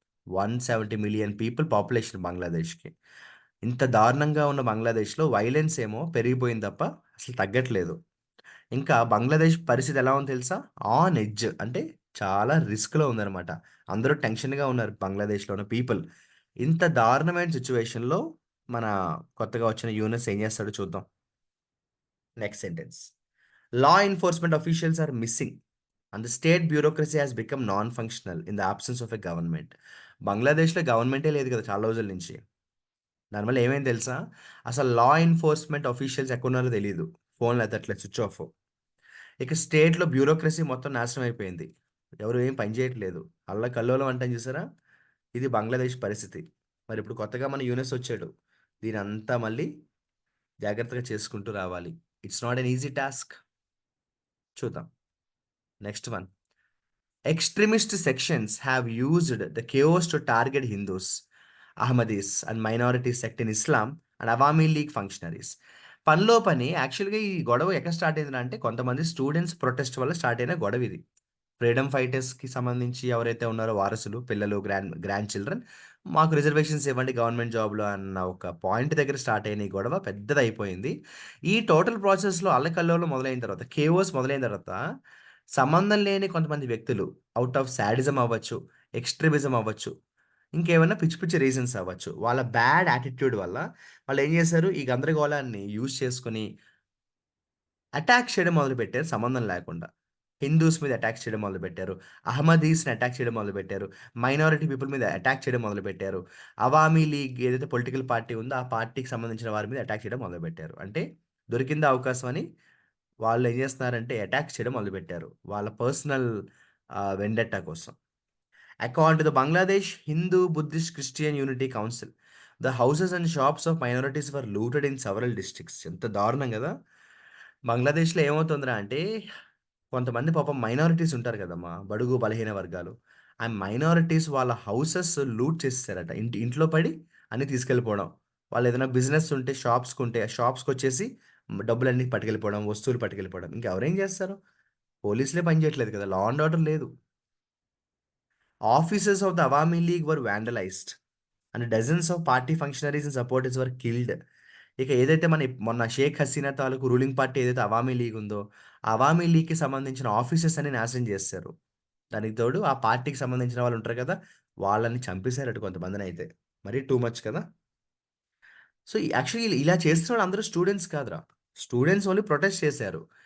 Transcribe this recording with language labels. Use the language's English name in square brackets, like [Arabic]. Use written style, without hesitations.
[Telugu] 170 million people population బంగ్లాదేశ్కి. ఇంత దారుణంగా ఉన్న బంగ్లాదేశ్లో వైలెన్స్ ఏమో పెరిగిపోయింది తప్ప అసలు తగ్గట్లేదు. ఇంకా బంగ్లాదేశ్ పరిస్థితి ఎలా ఉందో తెలుసా, ఆన్ ఎడ్జ్ అంటే చాలా రిస్క్లో ఉందన్నమాట. అందరూ టెన్షన్గా ఉన్నారు బంగ్లాదేశ్లో ఉన్న పీపుల్. ఇంత దారుణమైన సిచ్యువేషన్లో మన కొత్తగా వచ్చిన యూనస్ ఏం చేస్తాడో చూద్దాం. Next sentence. [English] Law enforcement officials are missing and the state bureaucracy has become non-functional in the absence of a government. [Telugu] బంగ్లాదేశ్లో గవర్నమెంటే లేదు కదా చాలా రోజుల నుంచి. దానివల్ల ఏమైంది తెలుసా, అసలు లా ఎన్ఫోర్స్మెంట్ అఫీషియల్స్ ఎక్కడున్నారో తెలియదు, ఫోన్లు ఎత్తట్లేదు, స్విచ్ ఆఫ్. ఇక స్టేట్లో బ్యూరోక్రసీ మొత్తం నాశనం అయిపోయింది, ఎవరు ఏం పని చేయట్లేదు, కల్లోలం అంటాం చూసారా, ఇది బంగ్లాదేశ్ పరిస్థితి. మరి ఇప్పుడు కొత్తగా మన యూనస్ వచ్చాడు, దీని అంతా మళ్ళీ జాగ్రత్తగా చేసుకుంటూ రావాలి. [English] It's not an easy task. [Telugu] చూద్దాం [English] Next one. Extremist sections have used the chaos to target Hindus, Ahmadis, and minority sect in Islam and Awami League functionaries. [Telugu] పనిలో పని యాక్చువల్గా ఈ గొడవ ఎక్కడ స్టార్ట్ అయిందంటే, కొంతమంది స్టూడెంట్స్ ప్రొటెస్ట్ వల్ల స్టార్ట్ అయిన గొడవ ఇది. ఫ్రీడమ్ ఫైటర్స్కి సంబంధించి ఎవరైతే ఉన్నారో వారసులు, పిల్లలు, గ్రాండ్ చిల్డ్రన్, మాకు రిజర్వేషన్స్ ఇవ్వండి గవర్నమెంట్ జాబ్లో అన్న ఒక పాయింట్ దగ్గర స్టార్ట్ అయిన ఈ గొడవ పెద్దదైపోయింది. ఈ టోటల్ ప్రాసెస్లో అల్లకల్లోలు మొదలైన తర్వాత, కేఓస్ మొదలైన తర్వాత, సంబంధం లేని కొంతమంది వ్యక్తులు అవుట్ ఆఫ్ శాడిజం అవ్వచ్చు, ఎక్స్‌ట్రీమిజం అవ్వచ్చు. ఇంకేమన్నా పిచ్చి పిచ్చి రీజన్స్ అవ్వచ్చు. వాళ్ళ బ్యాడ్ యాటిట్యూడ్ వల్ల వాళ్ళేం చేశారు, ఈ గందరగోళాన్ని యూజ్ చేసుకొని అటాక్ చేయడం మొదలుపెట్టారు సంబంధం లేకుండా. హిందూస్ మీద అటాక్ చేయడం మొదలుపెట్టారు. అహ్మదీస్‌ని అటాక్ చేయడం మొదలుపెట్టారు. మైనారిటీ పీపుల్ మీద అటాక్ చేయడం మొదలుపెట్టారు. అవామీ లీగ్ ఏదైతే పొలిటికల్ పార్టీ ఉందో, ఆ పార్టీకి సంబంధించిన వారి మీద అటాక్ చేయడం మొదలుపెట్టారు. అంటే దొరికిందా అవకాశం అని వాళ్ళేం చేస్తున్నారంటే అటాక్ చేయడం మొదలుపెట్టారు. వాళ్ళ పర్సనల్ వెండెట్టా కోసం. [English] According to the Bangladesh Hindu Buddhist Christian Unity Council, the houses and shops of minorities were looted in several districts. [Telugu] ఎంత దారుణం గదా! బంగ్లాదేశ్‌లో ఏమవుతుందిరా అంటే, కొంతమంది పాపం మైనారిటీస్ ఉంటారు కదమ్మా! బడుగు బలహీన వర్గాలు. ఆ మైనారిటీస్ వాళ్ళ హౌసెస్ లూట్ చేసేసారట. ఇంట్లో పడి అన్నీ తీసుకెళ్ళిపోవడం. వాళ్ళేదైనా బిజినెస్ ఉంటే షాప్స్‌కుంటే, ఆ షాప్స్‌కొచ్చేసి డబ్బులన్నీ పట్టుకెళ్ళిపోవడం, వస్తువులు పట్టుకెళ్ళిపోవడం. ఇంకెవరేం చేస్తారు? పోలీసులే పని చేయట్లేదు కదా! లా అండ్ ఆర్డర్ లేదు. [English] Offices of the Awami League were vandalized and dozens of party functionaries and supporters were killed. [Telugu] ఇక ఏదైతే మొన్న షేక్ హసీనా తాలూకు రూలింగ్ పార్టీ ఏదైతే అవామీ లీగ్ ఉందో, ఆ అవామీ లీగ్‌కి సంబంధించిన ఆఫీసెస్ అన్ని నాశనం చేసేశారు. దానికి తోడు ఆ పార్టీకి సంబంధించిన వాళ్ళు ఉంటారు కదా! వాళ్ళని చంపేసారట కొంతమందినైతే. మరీ టూ మచ్ కదా! సో, యాక్చువల్లీ ఇలా చేస్తున్నోళ్ళు అందరూ స్టూడెంట్స్ కాదురా. స్టూడెంట్స్ ఓన్లీ ప్రొటెస్ట్ చేశారు.